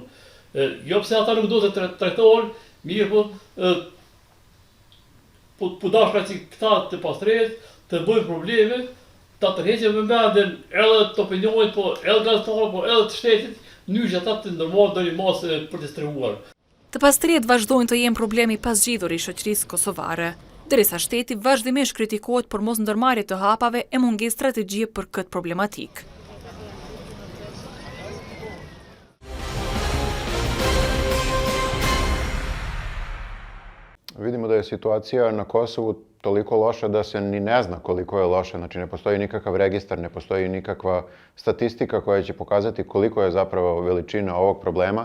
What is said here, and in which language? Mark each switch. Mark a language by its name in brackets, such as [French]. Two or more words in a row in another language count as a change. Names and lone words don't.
[Albanian] Jo pse ata nuk duhet të trajtohen, mirë po dashka që këta të pastrehet, të bëjnë probleme, ta tërheqen me mendjen edhe të opinionit, po edhe gazetarëve, po edhe të shtetit, mënyrë që ata të ndërmarrin ndonjë masë për të strehuar. Të pastrihet vazhdojnë të jenë problemi pasgjidhur i shoqërisë kosovare, derisa shteti vazhdimisht kritikohet për mos ndërmarrje të hapave e mungesë strategjie për këtë problematikë. [Serbian] Vidimo da je situacija na Kosovu toliko loša da se ni ne zna koliko je loša. Znači ne postoji nikakav registar, ne postoji nikakva statistika koja će pokazati koliko je zapravo veličina ovog problema.